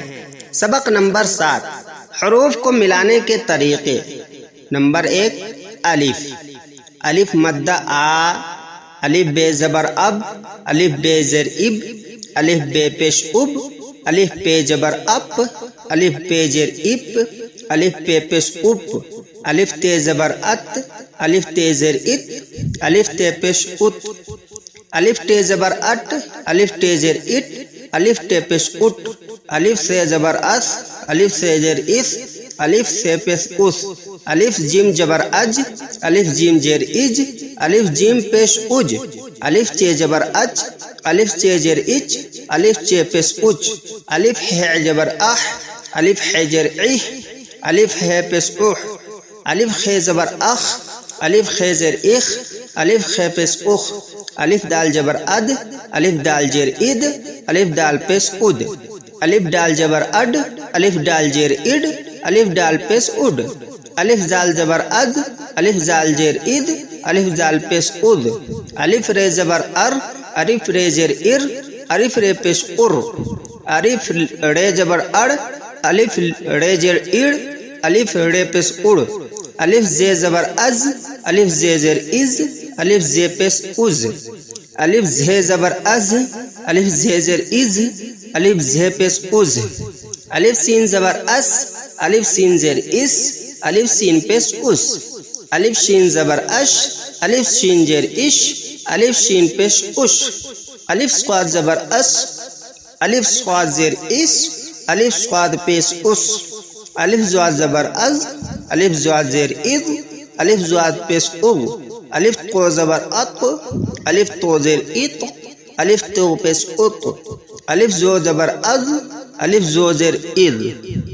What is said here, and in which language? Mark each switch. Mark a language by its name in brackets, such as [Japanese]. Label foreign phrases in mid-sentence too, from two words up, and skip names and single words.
[Urdu] سبق نمبر 7: حروف کو ملانے کے طریقے۔ نمبر 1، الف: الف مدہ آ، الف بے زبر اب، الف بے زر اب، الف بے پیش اب، الف پے جبر اپ، الف پے جر اپ، الف پے پیش اپ، الف تے زبر ات، الف تے زر ات، الف تے پیش ات، الف تے زبر اٹ، الف تے زر اٹ، الف تے پیش اٹ، الف سے زبر اس، الف سے زر اس، الف سے پیش اس، الف جیم جبر اج، الف جیم زیر اج، الف جیم پیش اج، الف چے جبر اچ، الف چے زیر اچ، الف چے پیش اچ، الف ہے جبر اح، الف ہے زیر اح، الف ہے پیش اح، الف خے زبر اخ، الف خے زیر اخ، الف خے پیش اخ، الف دال جبر اد، الف دال زیر اد، الف دال پیش اد، الف دال جبر اڈ، الف دال زیر اڈ، الف دال پیش اڈ، الف زال زبر اد، الف زال زیر اد، الف زال پیش اد، الف رے زبر ار، الف رے زیر ار، الف رے پیش ار، الف رے زبر اڑ، الف رے زیر اڑ، الف رے پیش اڑ، الف زے زبر از، الف زے زیر از، الف زے پیش از، الف زے زبر از، الف زے زیر از، الف زے پیش از، الف سین زبر اس، الف سین زیر اس، الف سین پیش اس، الف شین زبر اش، الف شین زیر اش، الف شین پیش اش، الف صاد زبر اس، الف صاد زیر اس، الف صاد پیش اس، الف زواد زبر از، الف زواد زیر اذ، الف زواد پیش اغ، الف تو زبر اط، الف تو زیر اط، الف تو پیش اط، الف زو زبر از، الف زو زیر اذ.